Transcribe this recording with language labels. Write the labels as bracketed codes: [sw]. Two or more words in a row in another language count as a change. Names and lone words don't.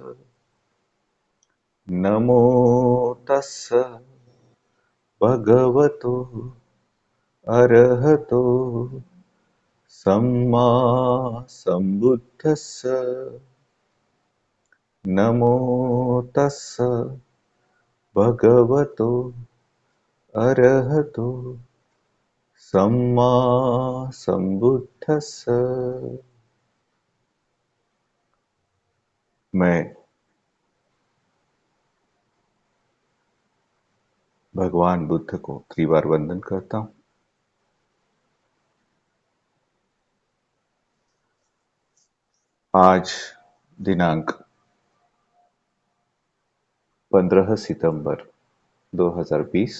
[pi] नमो तस्स भगवतो अरहतो सम्मा सम्बुद्धस्स नमो तस्स भगवतो अरहतो सम्मा सम्बुद्धस्स। [hi] मैं भगवान बुद्ध को त्रिवार वंदन करता हूँ। आज दिनांक 15 सितंबर 2020।